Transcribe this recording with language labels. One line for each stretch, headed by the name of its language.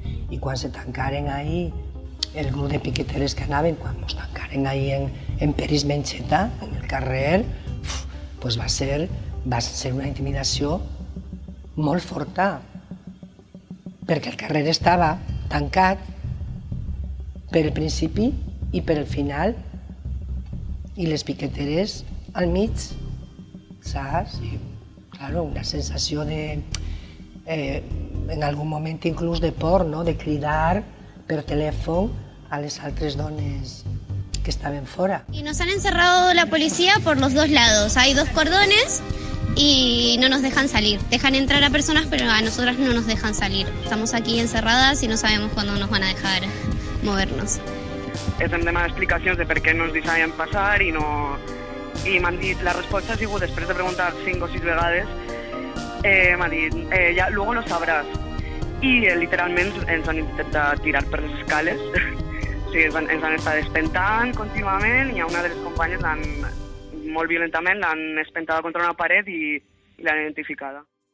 Catalan: I quan se tancaren ahí el grup de piqueteres que anaven, quan ens tancaren ahí en Peris Mencheta, en el carrer, pues va ser una intimidació molt forta, perquè el carrer estava tancat per el principi i per el final, i les piqueteres al mig, saps? I, claro, una sensació de, en algun moment inclús de por, no? De cridar per telèfon a les altres dones que
Spanish: estaban fuera. Y nos han encerrado la policía por los dos lados. Hay 2 cordones y no nos dejan salir. Dejan entrar a personas, pero a nosotras no nos dejan salir. Estamos aquí encerradas y no sabemos cuándo nos van a dejar movernos.
Catalan: Hem demanat explicacions de per què no ens deixaven passar i m'han dit, la resposta ha sigut, després de preguntar 5 o 6 vegades, m'ha dit, ja,
Spanish: luego lo sabrás.
Catalan: I literalment ens han intentat tirar per les escales. O sigui, ens han estat espentant contínuament i a una de les companyes molt violentament l'han espentada contra una paret i l'han identificada.